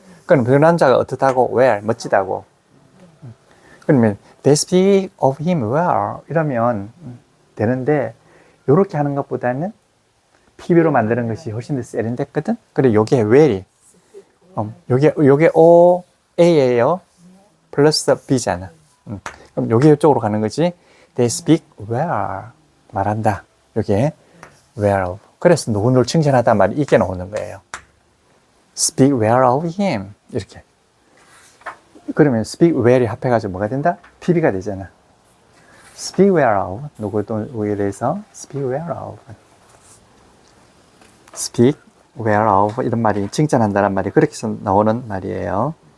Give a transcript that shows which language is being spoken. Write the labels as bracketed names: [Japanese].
[Korean] 그럼 그 남자가 어떻다고 where 멋지다고. 그러면 [English] they speak of him well [Korean] 이러면 되는데 이렇게 하는 것보다는 PB로 만드는 것이 훨씬 더 세련됐거든. 그래 요게 well이 요게 OA예요. 플러스 B잖아. 그럼 요게 이쪽으로 가는 거지. [English] They speak well [Korean] 말한다. 요게 well of. 그래서 누구를 칭찬하다 말이 이게 나오는 거예요. [English] Speak well of him [Korean] 이렇게. 그러면 speak well이 합해가지고 뭐가 된다? PB가 되잖아. [English] Speak well of [Korean] 누구에 대해서 [English] speak well of. speak well of [Korean] 이런 말이 칭찬한다는 말이 그렇게 해서 나오는 말이에요.